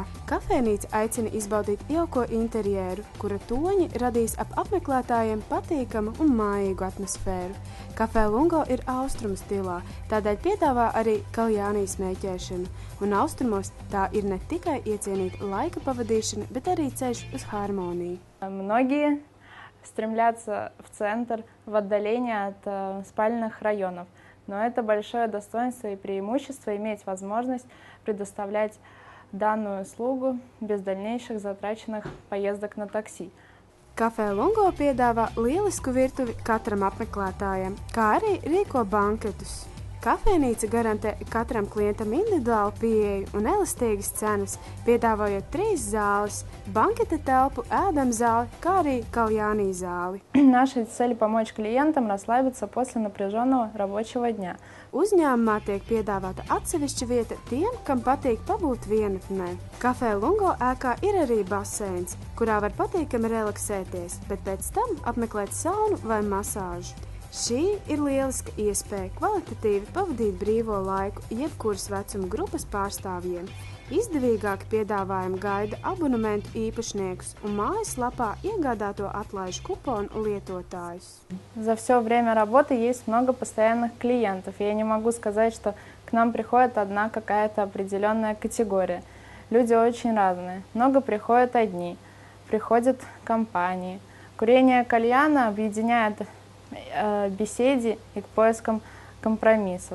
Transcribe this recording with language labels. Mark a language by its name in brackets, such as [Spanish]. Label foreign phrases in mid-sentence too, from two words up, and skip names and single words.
[Latvian] Kafejnīca aicina izbaudīt jauko interjeru, kura toņi radīs ap apmeklētājiem patīkamu un mājīgu atmosfēru. Kafē Lungo ir austrumu stilā, tādēļ piedāvā arī kaljānī smēķēšanu. Un austrumos tā ir ne tikai iecienīta laika pavadīšana, bet arī ceļš uz harmoniju. [Russian] Многие стремятся в центр, в отдаление от спальных районов. Но это большое достоинство и преимущество иметь возможность предоставлять данную услугу без дальнейших затраченных поездок на такси. [Latvian] Kafē Lungo piedāvā lielisku virtuvi katram apmeklētājam, kā arī rīko banketus. Kafejnīca garantē katram klientam individuālu pieeju un elastīgas cenas, piedāvājot 3 zāles – banketa telpu, ēdam zāli, kā arī kaljānī zāli. [Russian] Наша цель – помочь клиентам расслабиться после напряженного рабочего дня. [Latvian] Uzņēmumā tiek piedāvāta atsevišķa vieta tiem, kam patīk pabūt vienatnē. Kafē Lungo ēkā ir arī baseins, kurā var patīkami relaksēties, bet pēc tam apmeklēt saunu vai masāžu. Šī ir lieliska iespēja kvalitatīvi pavadīt brīvo laiku jebkuras vecuma grupas pārstāvjiem. Izdevīgāki piedāvājumi gaida abonementu īpašniekus un mājaslapā iegādāto atlaižu kuponu lietotājus. [Russian] За все время работы есть много постоянных клиентов. Я не могу сказать, что к нам приходит одна какая-то определенная категория. Люди очень разные. Много приходят одни, приходят компании. Курение кальяна объединяет беседе и к поискам компромиссов.